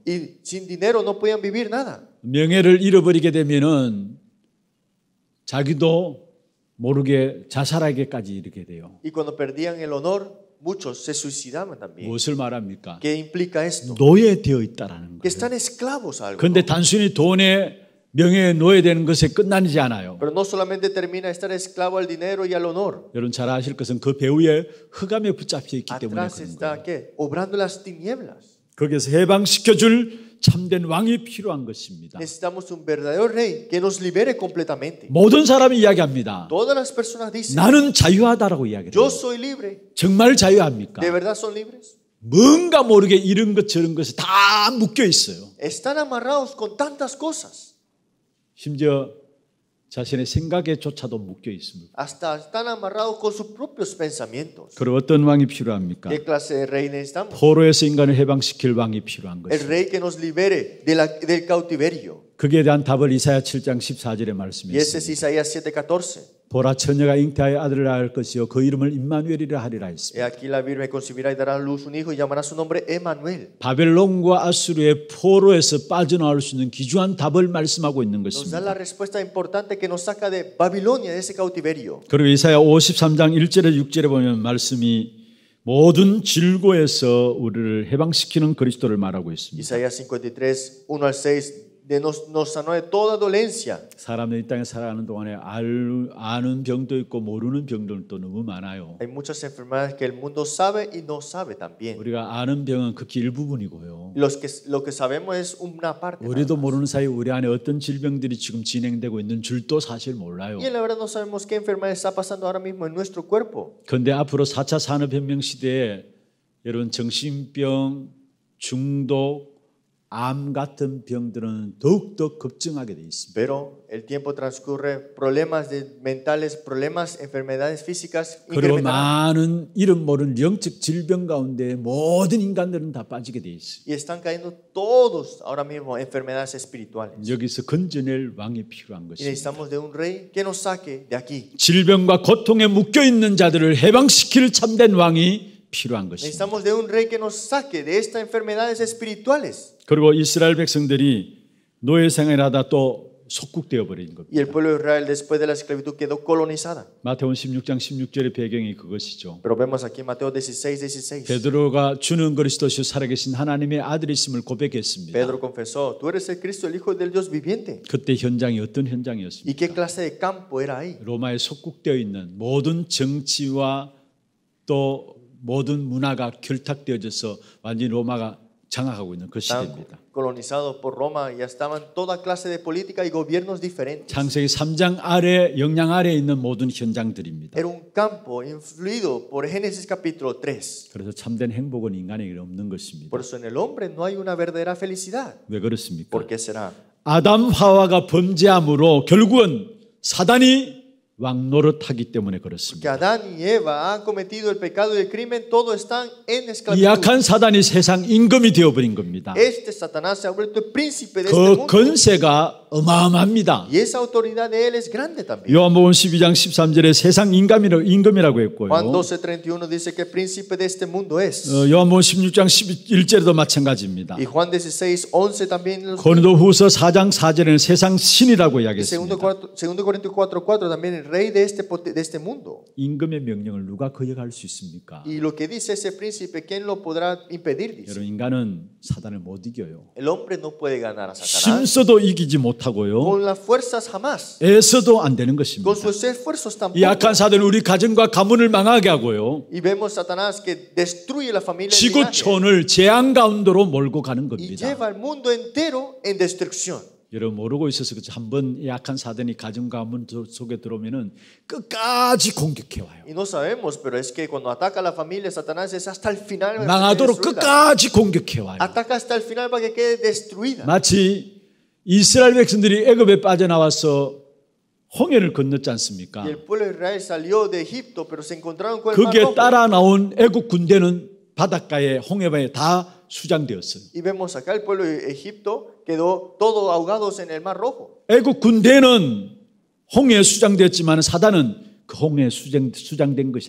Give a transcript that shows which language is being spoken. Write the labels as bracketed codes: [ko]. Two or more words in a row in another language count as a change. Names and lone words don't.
[es] Y sin dinero no podían vivir nada. [ko] 명예를 잃어버리게 되면은 자기도 모르게 자살하기까지 이르게 돼요. [es] Y cuando perdían el honor, muchos se suicidaban también. [ko] 무엇을 말합니까? [es] ¿Qué implica esto? [ko] 노예되어 있다라는 [es] Que [ko] 거예요. [es] están esclavos a algo. [ko] 그런데 단순히 돈에 명예에 노예되는 것에 끝나지 않아요. [es] Pero no solamente termina estar esclavo al dinero y al honor. [ko] 여러분 잘 아실 것은 그 배후에 흑암에 붙잡혀 있기 때문에 [es] Atrás [ko] 그런 [es] está [ko] 거예요. [es] ¿qué? Obrando las tinieblas. [ko] 거기에서 해방시켜줄 참된 왕이 필요한 것입니다. [es] Necesitamos un verdadero rey que nos libere completamente. [ko] 모든 사람이 이야기합니다. [es] Todas las personas dicen, [ko] 나는 자유하다라고 이야기해요. [es] yo soy libre. [ko] 정말 자유합니까? [es] ¿De verdad son libres? [ko] 뭔가 모르게 이런 것 저런 것에 다 묶여 있어요. [es] Están amarrados con tantas cosas. [ko] 심지어 자신의 생각에조차도 묶여 있습니다. [es] Hasta están amarrados con sus propios pensamientos. [ko] 그리고 어떤 왕이 필요합니까? [es] ¿Qué clase de rey necesitamos? [ko] 포로에서 인간을 해방시킬 왕이 필요한 [es] El [ko] 것입니다. [es] rey que nos libere del cautiverio. [ko] 거기에 대한 답을 이사야 7장 14절에 [es] Y ese es [ko] 말씀했습니다. [es] Isaías 7:14. [ko] 보라 처녀가 잉태하여 아들을 낳을 것이요 그 이름을 임마누엘이라 하리라 [es] He [ko] 했습니다. [es] aquí la virgen concebirá y dará a luz un hijo y llamará su nombre Emmanuel. [ko] 바벨론과 아수르의 포로에서 빠져나올 수 있는 귀중한 답을 말씀하고 있는 [es] Nos da [ko] 것입니다. [es] la respuesta importante que nos saca de Babilonia, de ese cautiverio. [ko] 그리고 이사야 53장 1절에 6절에 보면 말씀이 모든 질고에서 우리를 해방시키는 그리스도를 말하고 있습니다. [es] Isaías 53, 1 al 6, nos sanó de toda dolencia. [ko] 사람들이 이 땅에 살아가는 동안에 아는 병도 있고 모르는 병들도 너무 많아요. [es] Hay muchas enfermedades que el mundo sabe y no sabe también. [ko] 우리가 아는 병은 극히 일부분이고요. [es] Lo que sabemos es una parte. [ko] 우리도 모르는 사이 우리 안에 어떤 질병들이 지금 진행되고 있는 줄도 사실 몰라요. [es] Y en la verdad no sabemos qué enfermedad está pasando ahora mismo en nuestro cuerpo. [ko] 그런데 앞으로 4차 산업혁명 시대에 여러분 정신병, 중독, 암 같은 병들은 더욱더 급증하게 돼 있습니다. [es] Pero el tiempo transcurre, problemas mentales, problemas, enfermedades físicas [ko] 그리고 [es] incrementarán. [ko] 많은 이름 모르는 영적 질병 가운데 모든 인간들은 다 빠지게 돼 있어요. [es] Y están cayendo todos ahora mismo enfermedades espirituales. [ko] 여기서 건져낼 왕이 필요한 [es] Y [ko] 것입니다. [es] necesitamos de un rey que nos saque de aquí. [ko] 질병과 고통에 묶여 있는 자들을 해방시킬 참된 왕이 필요한 것입니다. [es] Necesitamos de un rey que nos saque de estas enfermedades espirituales. [ko] 그리고 이스라엘 백성들이 노예 생활하다 또 속국되어 버린 겁니다. [es] Y el pueblo de Israel después de la esclavitud quedó colonizada. [ko] 마태복음 16장 16절의 배경이 그것이죠. [es] Pero vemos aquí en Mateo 16:16. [ko] 베드로가 주는 그리스도시요 살아계신 하나님의 아들이심을 고백했습니다. [es] Pedro confesó, tú eres el Cristo, el Hijo del Dios viviente. [ko] 그때 현장이 어떤 [es] ¿Y [ko] 현장이었습니까? [es] qué clase de campo era ahí? [ko] 로마에 속국되어 있는 모든 정치와 또 모든 문화가 결탁되어져서 완전히 로마가 장악하고 있는 그 [es] Estaban [ko] 시대입니다. [es] colonizados por Roma y ya estaban toda clase de política y gobiernos diferentes. [ko] 창세기 3장 아래 영향 아래에 있는 모든 현장들입니다. [es] Era un campo influido por Génesis capítulo 3. [ko] 그래서 참된 행복은 인간에게 없는 것입니다. [es] Por eso en el hombre no hay una verdadera felicidad. [ko] 왜 그렇습니까? [es] ¿Por qué será? [ko] 아담 하와가 범죄함으로 결국은 사단이 왕노릇하기 때문에 [es] Que [ko] 그렇습니다. [es] Adán y Eva han cometido el pecado y el crimen, todos están en [ko] 이 [es] esclavitud. [ko] 약한 사단이 세상 임금이 되어버린 겁니다. [es] Este Satanás se ha vuelto el príncipe de este [ko] 그 [es] mundo. [ko] 건세가 어마어마합니다. [es] Y esa autoridad de él es grande también. [ko] 요한복음 12장 13절에 세상 임금이라고 했고요. [es] Juan 12:31 dice que el príncipe de este mundo es. [ko] 요한복음 16장 11절에도 마찬가지입니다. [es] Y Juan 16:11 también. [ko] 고린도후서 4장 4절에는 세상 신이라고 [es] Y [ko] 이야기했습니다. [es] 2 Corintios 4:4 también el rey de este mundo. [ko] 임금의 명령을 누가 거역할 수 있습니까? [es] Y lo que dice ese príncipe, ¿quién lo podrá impedir? Dice. [ko] 여러분 인간은 사단을 못 이겨요. [es] El hombre no puede ganar a Satanás. [ko] 힘써도 이기지 못하고요. [es] Con las fuerzas jamás. [ko] 애써도 안 되는 [es] Con [ko] 것입니다. [es] sus esfuerzos [ko] 이 [es] tampoco. [ko] 약한 사단은 우리 가정과 가문을 망하게 하고요. [es] Y vemos Satanás que destruye la familia y el linaje, [ko] 지구촌을 재앙 가운데로 몰고 가는 [es] y [ko] 겁니다. [es] lleva al mundo entero en destrucción. [ko] 여러분 모르고 있어서 그렇지 한번 약한 사단이 가정 가문 속에 들어오면은 끝까지 공격해 와요. [es] Y no sabemos, pero es que cuando ataca a la familia, Satanás es hasta el final. [ko] 망하도록 [es] destruirla. [ko] 끝까지 공격해 와요. [es] Ataca hasta el final para que quede destruida. [ko] 마치 이스라엘 백성들이 애굽에 빠져나와서 홍해를 건넜지 않습니까? [es] Y el pueblo de Israel salió de Egipto, pero se encontraron con el mar [ko] 거기에 [es] rojo. [ko] 따라 나온 애굽 군대는 바닷가에 홍해바에 다 수장되었어요. [es] Y vemos acá el pueblo de Egipto quedó todos ahogados en el mar rojo. [ko] 애굽 군대는 홍해에 수장되었지만 사단은 그 홍해에 수장된 것이